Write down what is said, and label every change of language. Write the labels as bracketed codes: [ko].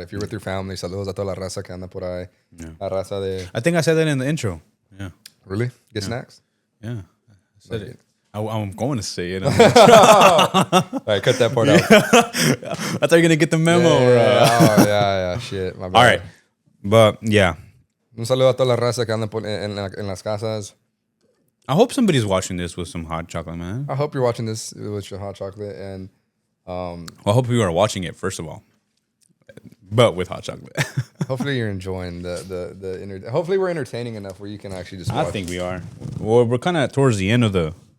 [en] If you're with your family, [es] saludos a toda la raza que anda por ahí. [en] Yeah. [es] La raza de. [en] I think I said that in the intro. Yeah. Really? Get snacks? Yeah. I said it. I'm going to say it. All right, cut that part out. I thought you were gonna get the memo. Yeah. Shit. My bad. All right. But yeah. [es] Un saludo a toda la raza que anda en las casas. [en] I hope somebody's watching this with some hot chocolate, man. I hope you're watching this with your hot chocolate and Well, I hope you are watching it, first of all. But with hot chocolate. hopefully you're enjoying hopefully we're entertaining enough where you can actually just watch. I think we are. Well, we're kind of towards the end of the...